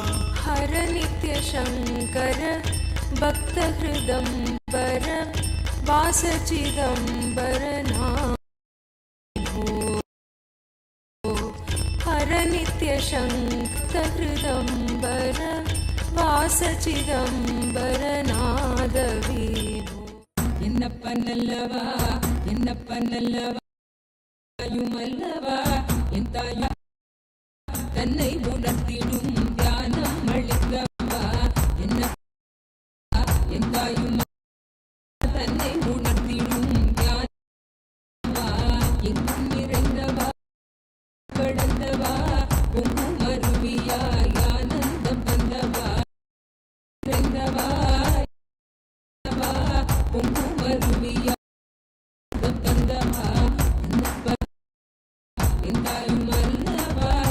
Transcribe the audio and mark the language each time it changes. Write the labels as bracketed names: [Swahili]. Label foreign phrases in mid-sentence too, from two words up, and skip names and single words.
[Sanskrit] हर नित्य शंकर भक्त हृदंबर वास चिदंबर नाम हर नित्य शंकर हृदंबर वास चिदंबर नाद विभो [Tamil] என்னப்ப நல்லவா என்னப்ப நல்லவா தாயுமல்லவா என் தாயா தன்னை உணர்த்திடும் தியானம் அளிக்கவா என்னப்பா என் தாயும் தன்னை உணர்த்திடும் தியானவா எங்கும் நிறைந்தவா கடந்தவா பொங்கும் அருவியாய் ஆனந்தம் வந்தவா நிறைந்தவா பொங்கும் அருவியாய் வந்தவா என்னப்பா என் தாயும் அல்லவா